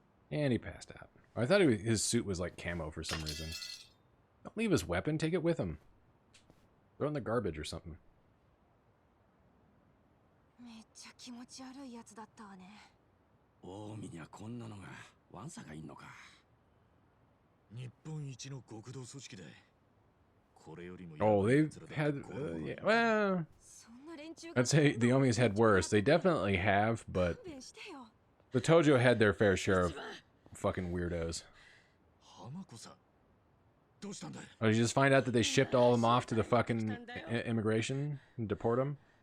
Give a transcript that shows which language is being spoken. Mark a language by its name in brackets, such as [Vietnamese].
[English] And he passed out. I thought his suit was like camo for some reason. Don't leave his weapon, take it with him. Throw it in the garbage or something. [Japanese] めっちゃ気持ち悪いやつだったわね。近江にはこんなのがワンサがいんのか。日本一の極道組織だ。これよりも [English] Oh, they've had yeah, well, I'd say the Omi's had worse. They definitely have, but the Tojo had their fair share of fucking weirdos. Oh, did you just find out that they shipped all of them off to the fucking immigration and deport them?